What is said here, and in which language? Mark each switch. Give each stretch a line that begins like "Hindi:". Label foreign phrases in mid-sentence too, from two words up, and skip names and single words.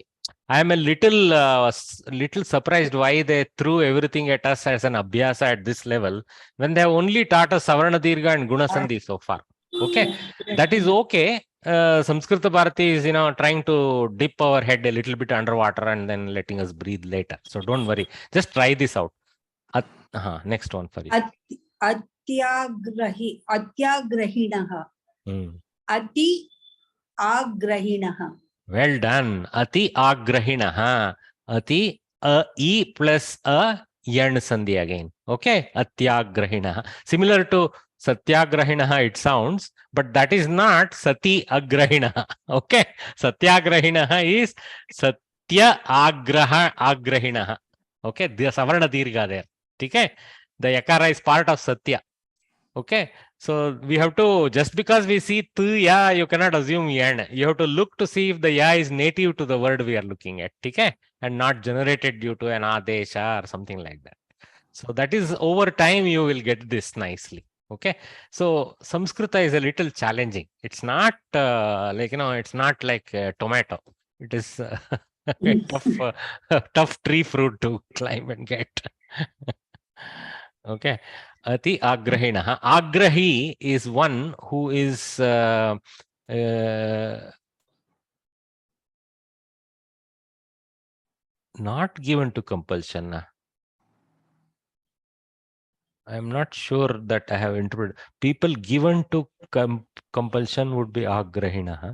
English: I am a little surprised why they threw everything at us as an abhyasa at this level when they have only taught us
Sanskrit: Savarna Dirgha
English: and
Sanskrit: Guna Sandhi
English: so far. Okay, that is okay. Samskrita Bharati is, trying to dip our head a little bit underwater and then letting us breathe later. So don't worry. Just try this out. Next one for you. Atyagrahinah.
Sanskrit: Ati agrahinah.
English: Well done.
Sanskrit: Ati agrahinah.
English: Ati e plus a yan sandhi again. Okay. Atyagrahinah. Similar to satyagrahinah it sounds, but that is not
Sanskrit: sati agrahinah.
English: Okay. Satyagrahinah is
Sanskrit: satya agrahinah.
English: Okay. The
Sanskrit: savarna dirgha
English: there. Okay. The yakara is part of satya. Okay. So we have to, just because we see
Sanskrit: tu ya,
English: you cannot assume yan. You have to look to see if the ya is native to the word we are looking at. Okay. And not generated due to an adesha or something like that. So that is over time you will get this nicely. Okay. So Samskrita is a little challenging. It's not it's not like tomato. It is a tough tree fruit to climb and get. Okay.
Sanskrit: Ati agrahinah.
English: Agrahi is one who is not given to compulsion. I am not sure that I have interpreted. People given to compulsion would be agrahinah.